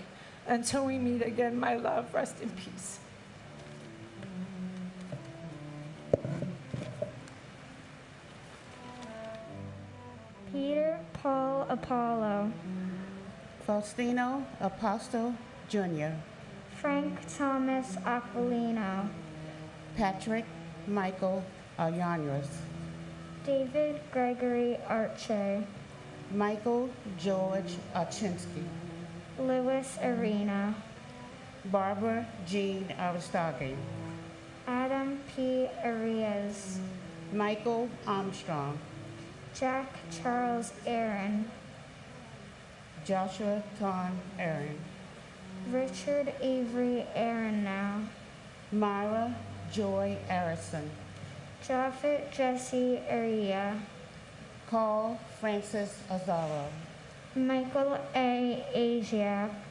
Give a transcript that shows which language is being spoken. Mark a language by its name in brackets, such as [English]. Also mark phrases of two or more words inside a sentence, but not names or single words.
[English] Until we meet again, my love, rest in peace. Peter Paul Apollo. Faustino Apostle Jr. Frank Thomas Aquilino. Patrick Michael Alyanras. David Gregory Arche. Michael George Archinsky. Louis Arena. Barbara Jean Aristoghi. Adam P. Arias. Michael Armstrong. Jack Charles Aaron. Joshua Ton Aaron. Richard Avery Aronow. Myra Joy Arison. Japhet Jesse Aria. Carl Francis Azaro. Michael A. Asiak.